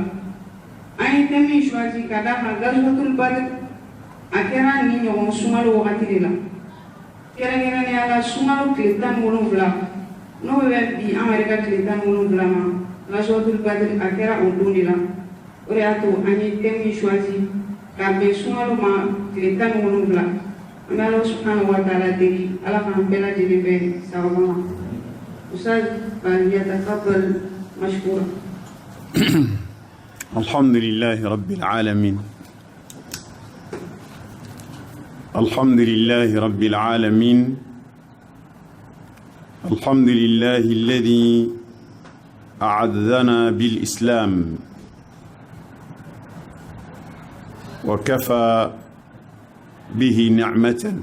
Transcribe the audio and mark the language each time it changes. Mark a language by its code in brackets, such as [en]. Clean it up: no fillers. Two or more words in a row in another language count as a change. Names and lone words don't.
[bm] An ye thème min choisi ka d'a kan [ar] غزوة بدر [bm] a kɛra ni ɲɔgɔn sunkalo wagati de la kɛrɛnkɛrɛnnenya la sunkalo tile 17 n'o bɛ bi an yɛrɛ ka tile 17 ma [ar] غزوة بدر [bm] a kɛra o don de la o de y'a to an ye thème min choisi ka bɛn sunkalo ma tile 17 an bɛ Ala [ar] سبحانه وتعالى [bm] deli Ala k'an bɛɛ lajɛlen bɛn sababa ma. [ar] أستاذ فليتفضل مشكورا. الحمد لله رب العالمين. الحمد لله رب العالمين الحمد لله الذي أعزنا بالإسلام وكفى به نعمة